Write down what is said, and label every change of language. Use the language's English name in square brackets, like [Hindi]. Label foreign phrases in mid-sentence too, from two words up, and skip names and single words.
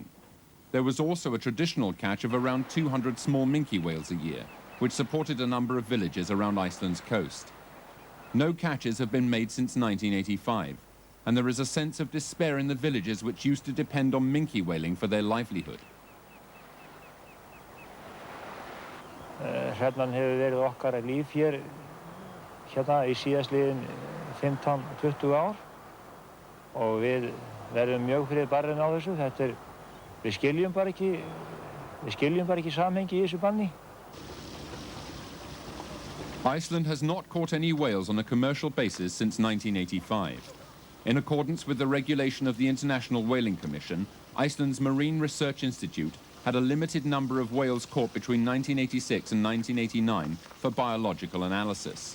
[English] There was also a traditional catch of around 200 small minke whales a year, which supported a number of villages around Iceland's coast. No catches have been made since 1985, and there is a sense of despair in the villages which used to depend on minke whaling for their livelihood. [Icelandic] Hrefnan hefur verið okkar líf hér í síðastliðin 15-20 ár og við verðum mjög fyrir barrinn á þessu. Við skiljum bara ekki samhengi í þessu banni. [English] Iceland has not caught any whales on a commercial basis since 1985. In accordance with the regulation of the International Whaling Commission, Iceland's Marine Research Institute had a limited number of whales caught between 1986 and 1989 for biological analysis.